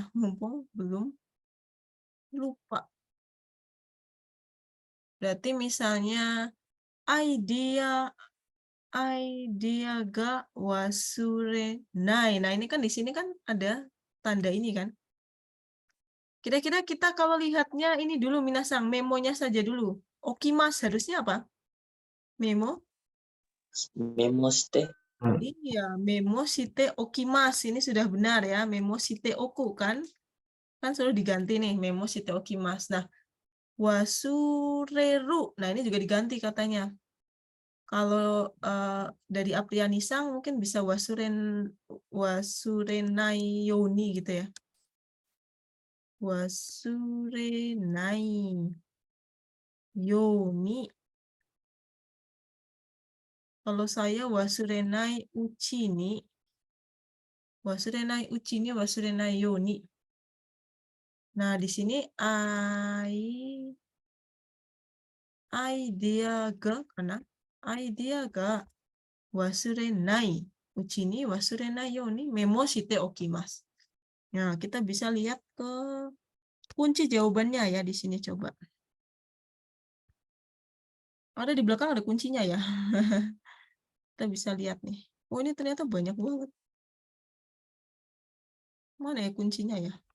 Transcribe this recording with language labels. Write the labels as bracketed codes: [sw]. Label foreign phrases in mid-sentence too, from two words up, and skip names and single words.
[id] Mumpung belum lupa. Berarti misalnya [ja] アイデアが忘れない. [id] Nah, ini kan di sini kan ada tanda ini kan. Kira-kira kita kalau lihatnya ini dulu minasang, memonya saja dulu. Okimas harusnya apa? Memo? [ja] メモして. Iya, メモしておきます. [id] Ini sudah benar ya, [ja] メモしておく [id] kan? Kan selalu diganti nih, [ja] メモしておきます. [id] Nah, wasureru. Nah, ini juga diganti katanya. Kalau dari Aprianisang mungkin bisa [ja] 忘れないように [id] gitu ya. [ja] 忘れないように. [id] Kalau saya [ja] 忘れないうちに. 忘れないうちに、忘れないように. [id] Nah, di sini [ja] アイデアがかな? アイデアが忘れないうちに, 忘れないようにメモしておきます. [id] Nah, kita bisa lihat ke kunci jawabannya ya di sini coba. Ada di belakang ada kuncinya ya. Kita bisa lihat nih. Oh, ini ternyata banyak banget. Mana ya kuncinya ya?